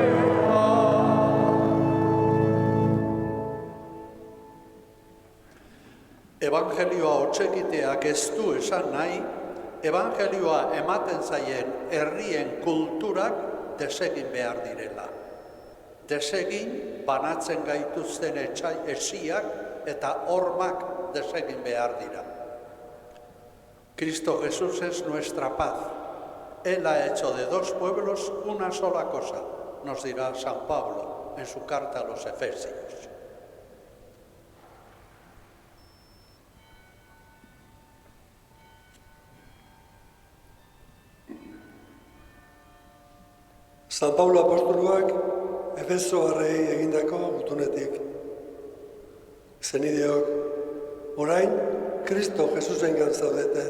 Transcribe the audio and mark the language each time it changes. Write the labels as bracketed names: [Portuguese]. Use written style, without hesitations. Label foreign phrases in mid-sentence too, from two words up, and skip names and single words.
[Basque] evangelioa hotsegiteak ez du esan nahi, evangelioa ematen zaien herrien kulturak desegin behar direla. Desegin banatzen gaituzten esiak eta hormak desegin behar dira. [Spanish] Cristo Jesús es nuestra paz. Él ha hecho de dos pueblos una sola cosa, nos dirá San Pablo en su carta a los Efesios. [Basque] San Paulo apostoluak Efesoarrei egindako gutunetik. Zenideok, orain Kristo Jesusengan zaudete.